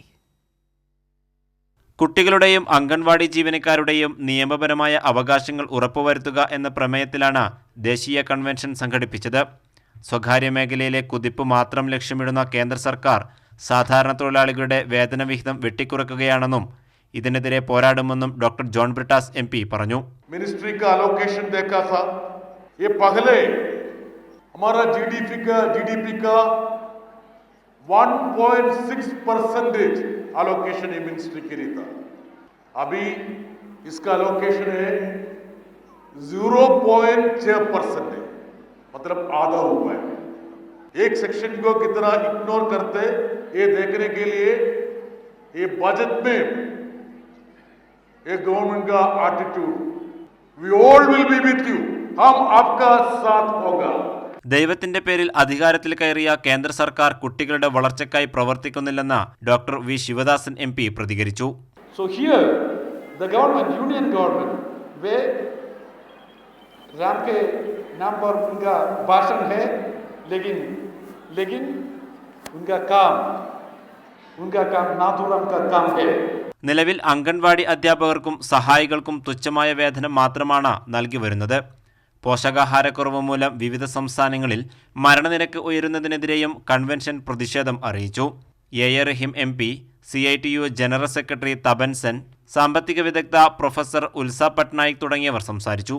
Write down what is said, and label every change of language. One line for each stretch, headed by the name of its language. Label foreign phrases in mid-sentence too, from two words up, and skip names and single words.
Malayalam: കുട്ടികളുടെയും അംഗൻവാടി ജീവനക്കാരുടെയും നിയമപരമായ അവകാശങ്ങൾ ഉറപ്പുവരുത്തുക എന്ന പ്രമേയത്തിലാണ് ദേശീയ കൺവെൻഷൻ സംഘടിപ്പിച്ചത്. സ്വകാര്യ മേഖലയിലെ കുതിപ്പ് മാത്രം ലക്ഷ്യമിടുന്ന കേന്ദ്ര സർക്കാർ സാധാരണ തൊഴിലാളികളുടെ വേതനവിഹിതം വെട്ടിക്കുറയ്ക്കുകയാണെന്നും ഇതിനെതിരെ പോരാടുമെന്നും ഡോക്ടർ ജോൺ ബ്രിട്ടാസ് എംപി പറഞ്ഞു.
Hindi: मिनिस्ट्री का अलोकेशन देखा था, ये पहले हमारा जीडीपी का 1.6% अलोकेशन ये मिनिस्ट्री के लिए था. अभी इसका अलोकेशन है 0.6%, मतलब आधा हुआ है. एक सेक्शन को कितना इग्नोर करते ये देखने के लिए ये बजट में ये गवर्नमेंट का एटीट्यूड,
English: We all will be with you,
Hindi: हम आपका साथ होगा.
Malayalam: ദൈവത്തിന്റെ പേരിൽ അധികാരത്തിൽ കയറിയ കേന്ദ്ര സർക്കാർ കുട്ടികളുടെ വളർച്ചയ്ക്കായി പ്രവർത്തിക്കുന്നില്ലെന്ന് ഡോക്ടർ വി ശിവദാസൻ എംപി പ്രതികരിച്ചു.
English: So here the government, union government,
Hindi: वे राम के नाम पर उनका भाषण है, लेकिन उनका काम नाथुराम का काम है.
Malayalam: നിലവിൽ അംഗൻവാടി അധ്യാപകർക്കും സഹായികൾക്കും തുച്ഛമായ വേതനം മാത്രമാണ് നൽകി വരുന്നത്. പോഷകാഹാരക്കുറവ് മൂലം വിവിധ സംസ്ഥാനങ്ങളിൽ മരണനിരക്ക് ഉയരുന്നതിനെതിരെയും കൺവെൻഷൻ പ്രതിഷേധം അറിയിച്ചു. എ റഹീം എം പി, CITU ജനറൽ സെക്രട്ടറി തപൻ സെൻ, സാമ്പത്തിക വിദഗ്ധ പ്രൊഫസർ ഉൽസ പട്നായിക് തുടങ്ങിയവർ സംസാരിച്ചു.